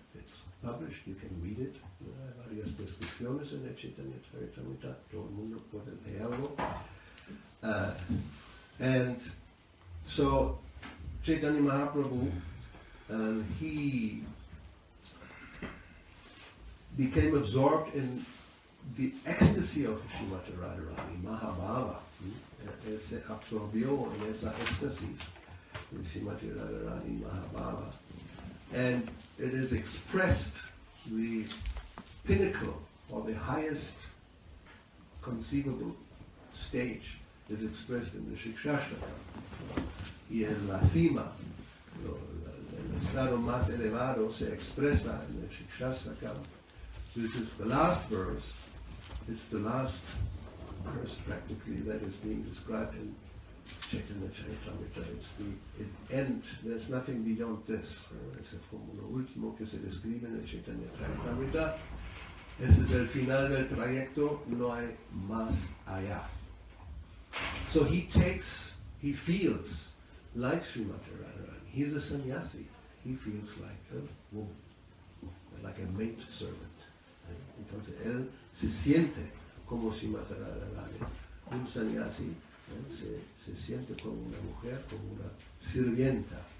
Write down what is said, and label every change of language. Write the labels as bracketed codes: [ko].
[en] It's published, you can read it. [es] Hay varias descripciones en el Chaitanya Charitamrita, todo el mundo puede leerlo. [en] And so Chaitanya Mahaprabhu, he became absorbed in the ecstasy of Srimati Radharani, Mahabhava. [es] Él se absorbió en esa éxtasis. [en] Srimati Radharani Mahabhava, and it is expressed, the pinnacle or the highest conceivable stage is expressed in the Shikshashtaka. [es] Y en la cima, el estado más elevado se expresa en el Shikshashtaka. [en] This is the last verse. It's the last verse practically that is being described in Chaitanya Charitamrita. It's the end. There's nothing beyond this. [es] Es como lo último que se describe en el Chaitanya Charitamrita. Ese es el final del trayecto. No hay más allá. [en] So he feels like Srimati Radharani. He's a sannyasi. He feels like a woman, like a maid servant. [es] Entonces él se siente como Srimati Radharani. Un sannyasi se siente como una mujer, como una sirvienta.